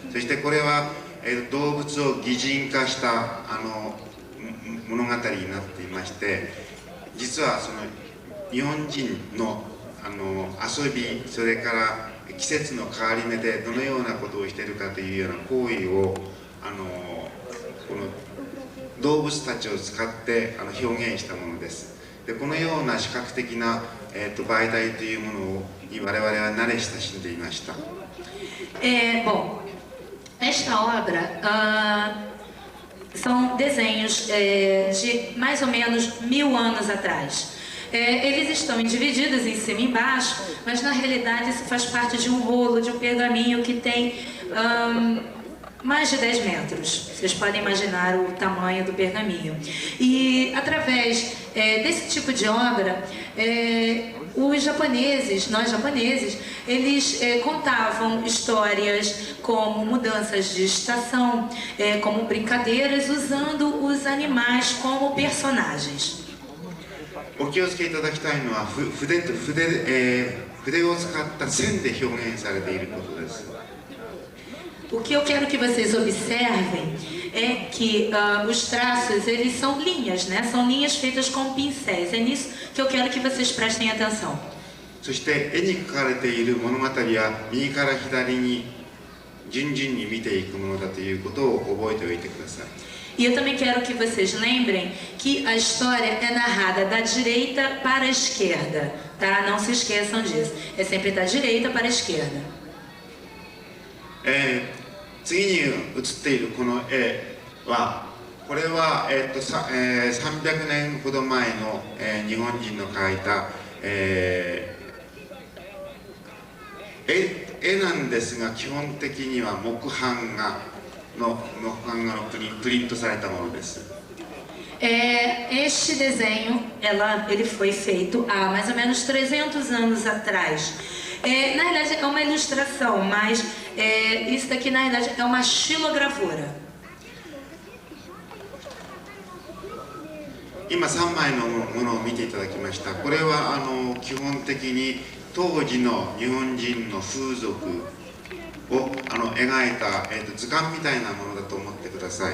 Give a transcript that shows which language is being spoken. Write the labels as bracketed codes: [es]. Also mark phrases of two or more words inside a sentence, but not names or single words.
[ja] そしてこれは、動物を擬人化した物語になっていまして、実はその日本人の遊び、それから季節の変わり目でどのようなことをしているかというような行為をこの動物たちを使って表現したものです。でこのような視覚的な、媒体というものに我々は慣れ親しんでいました。 [pt] Bom, esta obra são desenhos de mais ou menos 1000 anos atrás. Eles estão divididos em cima e embaixo, mas na realidade isso faz parte de um rolo, de um pergaminho que tem mais de 10 metros. Vocês podem imaginar o tamanho do pergaminho. E através desse tipo de obra, os japoneses, nós japoneses, eles contavam histórias como mudanças de estação, como brincadeiras, usando os animais como personagens. [ja] お気をつけいただきたいのは筆を使った線で表現されていることです。 [pt] O que eu quero que vocês observem é que os traços, eles são linhas, né? São linhas feitas com pincéis. É nisso que eu quero que vocês prestem atenção. [ja] そして絵に描かれている物語は右から左に順々に見ていくものだということを覚えておいてください。 [pt] E eu também quero que vocês lembrem que a história é narrada da direita para a esquerda, tá? Não se esqueçam disso. É sempre da direita para a esquerda. [ja] 次に映っているこの絵は、これは、300年ほど前の、日本人の描いた、絵なんですが、基本的には木版画のプリントされたものです。 [pt] Este desenho, ele foi feito há mais ou menos 300 anos atrás. Na realidade é uma ilustração, mas isso daqui na realidade é uma xilogravura. [ja] 今3枚のものを見ていただきました。これは基本的に当時の日本人の風俗を描いた、図鑑みたいなものだと思ってください。